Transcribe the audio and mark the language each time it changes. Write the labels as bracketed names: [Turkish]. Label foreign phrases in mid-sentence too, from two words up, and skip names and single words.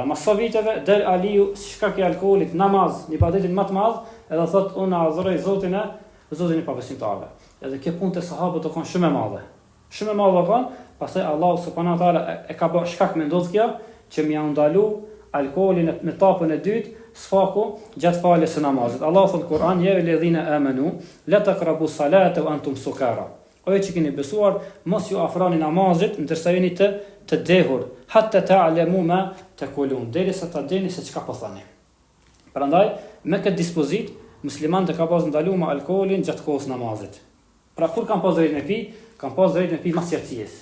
[Albanian] Mas sa viteve del Aliu si shkak i alkoolit, namaz, ibadetin më të madh, edhe thotë unë adhuroj Zotin e pabesimtarëve. Edhe kjo punë të sahabët do kanë shumë e madhe. Shumë e madhe kanë. Pastaj Allahu [Arabic] سبحانه وتعالى [Albanian] e ka bërë shkak me ndodh kjo që më janë ndalu alkoolin në etapën e dytë, sfaku gjatë faljes së namazit. Allahu thot në Kur'an: [Arabic] "يا أيها الذين آمنوا لا تقربوا الصلاة وأنتم سكارى." [Albanian] O ju që keni besuar, mos ju afroni namazit ndërsa jeni të dehur, [Arabic] حتى تعلموا ما تقولون, [Albanian] derisa ta dini se çka po thani. Prandaj me këtë dispozit muslimanët ka pas ndaluar me alkoolin gjatë kohës namazit. Pra kur kanë pas drejt me pi, kanë pas drejt me pi mas qetësisë.